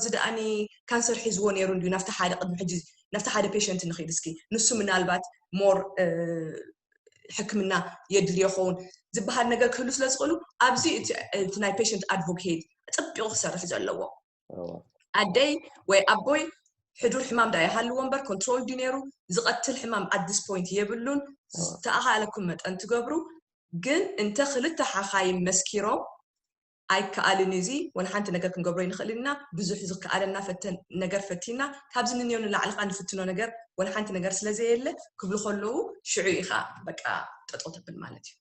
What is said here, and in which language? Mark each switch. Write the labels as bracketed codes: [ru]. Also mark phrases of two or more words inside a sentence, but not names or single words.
[ti] ደኣኒ ካንሰር ሒዝዎ ነይሩ እንዲ ናፍቲ ሓደ ቅድሚ ሕጂ ናፍቲ ሓደ ፔሸንት ንኸይድ እስኪ ንሱ ምናልባት ሞር ሕክምና የድልዮ ይኸውን ዝበሃል ነገር ክህሉ ስለ ዝኽእሉ ኣብዚ እቲ ናይ [en] patient advocate [ti] ፅቢቑ ክሰርሕ ዘለዎ ኣደይ ወይ ኣቦይ ሕዱር ሕማም ዳ ይሃልዎ እምበር ኮንትሮል ዲ ነይሩ ዝቐትል ሕማም [en] at this point [ti] የብሉን ዝተኣኻለኩም መጠን ትገብሩ ግን እንተ ክልተ ሓኻይም መስኪሮም ኣይከኣልን እዚ ወንሓንቲ ነገር ክንገብሮ ይንኽእል ኢና ብዙሕ ዝከኣለና ነገር ፈቲና ካብዚ ንንዮ ንላዕልኻ ንፍትኖ ነገር ወንሓንቲ ነገር ስለዘየለ ክብሉ ከለዉ ሽዑ ኢኻ በቃ ጠጠው ተብል ማለት እዩ